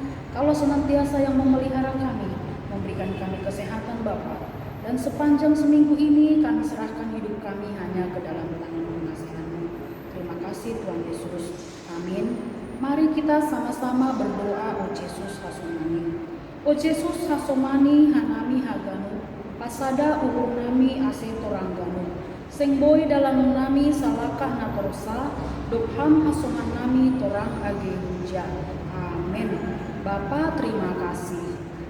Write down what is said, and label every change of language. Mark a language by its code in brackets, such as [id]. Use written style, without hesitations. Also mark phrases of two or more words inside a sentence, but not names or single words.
[id] Kalau senantiasa yang memelihara kami, memberikan kami kesehatan Bapa. Dan sepanjang seminggu ini kami serahkan hidup kami hanya ke dalam tangan pengasihan-Mu. Terima kasih Tuhan Yesus. Amin. Mari kita sama-sama berdoa. [bts] O Yesus Hasomani. O Yesus Hasomani hanami haganu. Pasada uhur nami ase torangganu. Sengboy dalam nami salakah natorosa. Dopham hasoman nami torang age huja. [id] Amin. Bapa terima kasih.